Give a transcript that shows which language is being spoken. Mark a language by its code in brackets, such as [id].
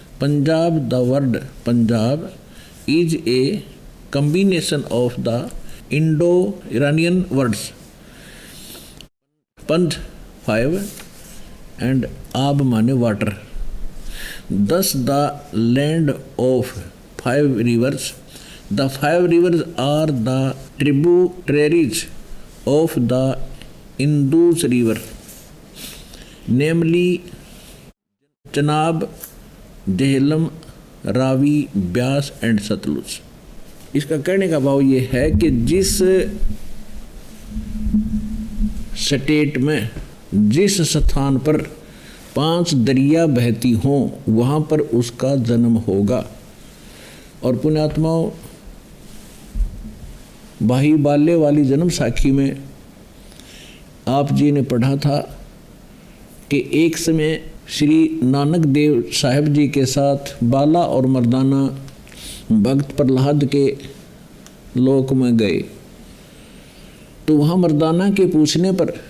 [en] Punjab, the word Punjab is a combination of the Indo Iranian words पंज 5 and आब माने water. Thus the land of 5 rivers. The 5 rivers are the tributaries of the Indus river, namely Chenab, Jhelum, Ravi, Beas and Sutlej. [hi] इसका कहने का भाव ये है कि जिस स्टेट में, जिस स्थान पर 5 दरिया बहती हों वहाँ पर उसका जन्म होगा। और पुण्यात्माओं, भाई बाल्य वाली जन्म साखी में आप जी ने पढ़ा था कि एक समय श्री नानक देव साहब जी के साथ बाला और मर्दाना भक्त प्रहलाद के लोक में गए, तो वहाँ मर्दाना के पूछने पर